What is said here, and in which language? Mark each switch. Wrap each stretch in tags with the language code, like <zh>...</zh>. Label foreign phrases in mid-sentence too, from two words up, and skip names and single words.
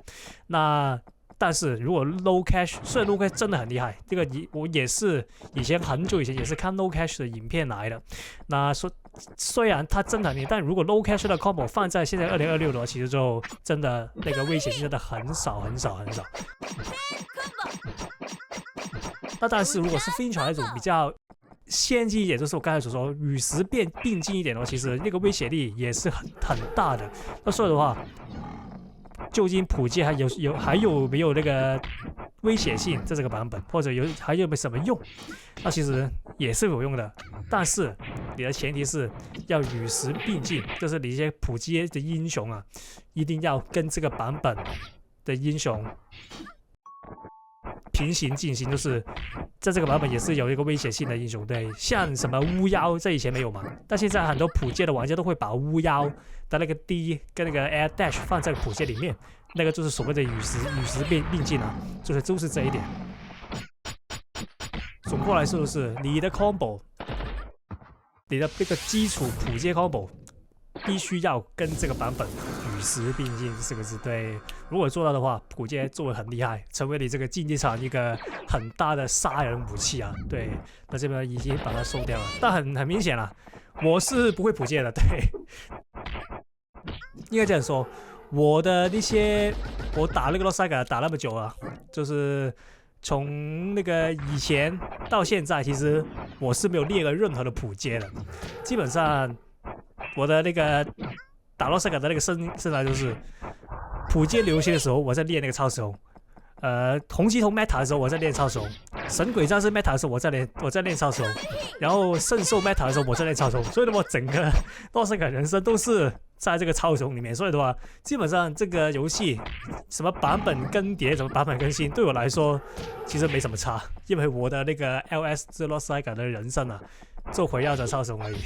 <zh>那但是如果 Low Cash， 雖然 Low Cash 真的很厲害，這個我也是以前很久以前也是看 Low Cash 的影片來的。那說雖然他真的很厲害，但如果 Low Cash 的 combo 放在現在2026的話，其實就真的那個危險性真的很少。那但是如果是 Fintra 那種比較先進一點，就是我剛才所說與時並進一點的話，其實那個威脅力也是很大的。那所以的話，究竟普街還有沒有那個威脅性在這個版本，或者還有沒有什麼用？那其實也是有用的，但是你的前提是要與時並進，就是你一些普街的英雄啊，一定要跟這個版本的英雄平行進行，就是在這個版本也是有一個威脅性的英雄，對，像什麼巫妖，這以前沒有嘛，但現在很多普街的玩家都會把巫妖的那個 D 跟那個 Air Dash 放在普街裡面，那個就是所謂的與時並進啊，就是這一點。總括來說，就是你的 combo， 你的這個基礎普街 combo 必須要跟這個版本與時並進4個字。對，如果做到的話，普街做得很厲害，成為你這個競技場一個很大的殺人武器啊。對，那這邊已經把它收掉了，但很明顯了，我是不會普街的。對，應該這樣說，我的那些我打那個洛塞格打那麼久了，就是從那個以前到現在，其實我是沒有練過任何的普街的，基本上。我的那個打洛塞格的那個生涯就是普街流行的時候，我在練那個超時空；紅雞頭 meta 的時候，我在練超時空；神鬼戰士 meta 的時候，我在練超時空；然後聖獸 meta 的時候，我在練超時空。所以的話，整個洛塞格人生都是在這個超時空裡面。所以的話，基本上這個遊戲什麼版本更迭，什麼版本更新，對我來說其實沒什麼差，因為我的那個 LS 這洛塞格的人生啊，就圍繞着超時空而已。</zh>